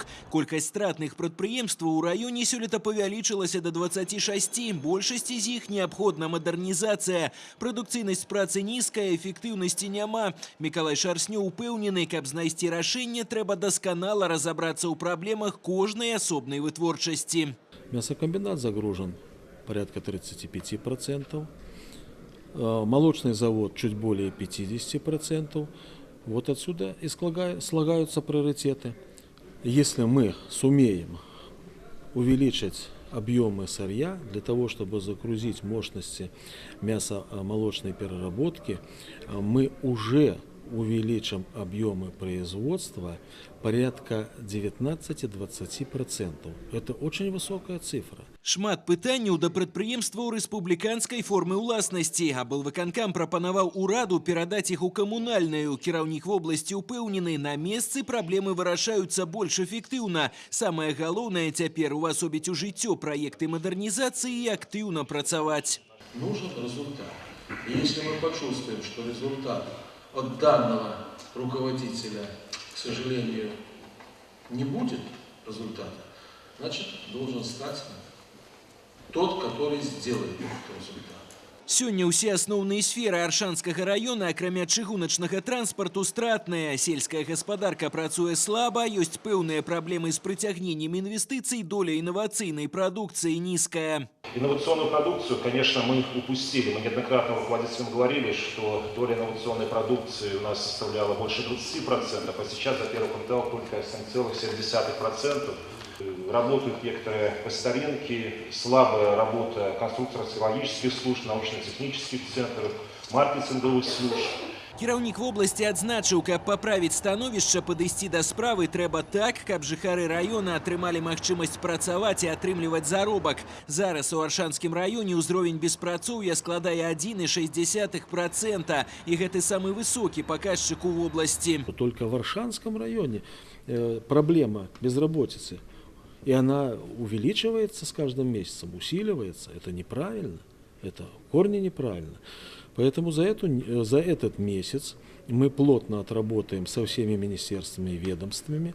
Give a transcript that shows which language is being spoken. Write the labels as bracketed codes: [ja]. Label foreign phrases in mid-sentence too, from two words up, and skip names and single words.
[be] Колькасць стратных прадпрыемстваў у раёне сёлета павялічылася да 26. Большасці з іх неабходна мадэрнізацыя. Прадукцыйнасць працы нізкая, эфектыўнасці няма. Мікалай Шарснёў упэўнены, каб знайсці рашэнне, трэба дасканала разабрацца ў праблемах кожнай асобнай вытворчасці. [ru] Мясокомбинат загружен порядка 35%, молочный завод чуть более 50%. Вот отсюда и слагаются приоритеты. Если мы сумеем увеличить объемы сырья для того, чтобы загрузить мощности мясомолочной переработки, мы уже увеличим объемы производства порядка 19-20%. Это очень высокая цифра. [be] Шмат пытанняў да прадпрыемстваў рэспубліканскай формы ўласнасці. Аблвыканкам прапанаваў ураду перадаць іх у камунальную. Кіраўнік вобласці ўпэўнены, на месцы праблемы вырашаюцца больш эфектыўна. Самае галоўнае цяпер увасобіць у жыццё праекты мадэрнізацыі і актыўна працаваць. [ru] Нужен результат. И если мы почувствуем, что результат от данного руководителя, к сожалению, не будет результата, значит, должен стать тот, который сделает этот результат. [be] Сёння ўсе асноўныя сферы Аршанскага района, акрамя чыгуначнага транспарту, стратныя. Сельская гаспадарка працуе слаба, ёсць пэўныя праблемы з прыцягненнем інвестыцый, доля инновацыйнай прадукцыі нізкая. [ru] Инновационную продукцию, конечно, мы упустили. Мы неоднократно руководителям говорили, что доля инновационной продукции у нас составляла больше 20%, а сейчас за первый квартал только 7,7%. Работают некоторые по старинке, слабая работа конструкторско-логических служб, научно-технических центров, маркетинговых служб. [be] Кіраўнік вобласці адзначыў, каб паправіць становішча, падысці да справы трэба так, каб жыхары раёна атрымалі магчымасць працаваць і атрымліваць заробак. Зараз у Аршанскім раёне ўзровень беспрацоўя складае 1,6%, і гэты самы высокі паказчык у вобласці. [ru] Только в Аршанском районе проблема безработицы, и она увеличивается с каждым месяцем, усиливается. Это неправильно, это в корне неправильно. Поэтому за этот месяц мы плотно отработаем со всеми министерствами и ведомствами.